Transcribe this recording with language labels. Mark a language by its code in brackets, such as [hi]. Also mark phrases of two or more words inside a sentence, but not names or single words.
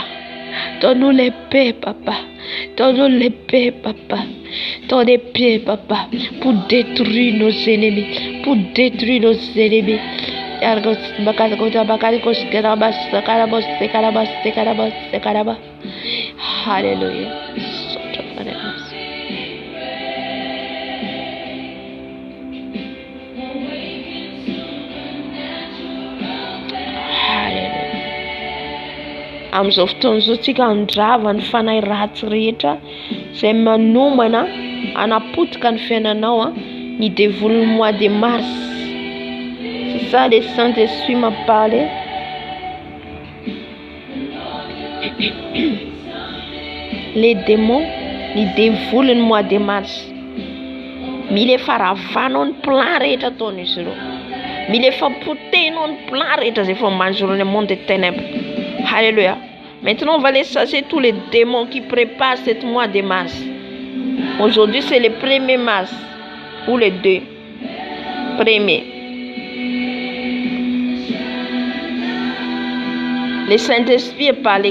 [fr] Donne-nous l'épée, Papa. Donne-nous l'épée, Papa. Ton épée, Papa, pour détruire nos ennemis. Pour détruire nos ennemis. Alléluia. [mg] Amin'izao fotoan'izao tsika andrava ny fanahy ratsy rehetra izay manomana anapotika ny fiainanao ny dévoile [fr] mois de mars. C'est ça le Saint-Esprit m'a parlé. Les démons ny dévoile ny mois de mars. [mg] Mila efa ravanao ny plan rehetra ataon'izy ireo. Mila efa potehinao ny plan rehetra izay efa manjoro ny [fr] monde des ténèbres. Alléluia. Maintenant, on va les chasser tous les démons qui préparent ce mois de mars. Aujourd'hui, c'est le 1er mars. Ou le 2. Premier. Le Saint-Esprit parle.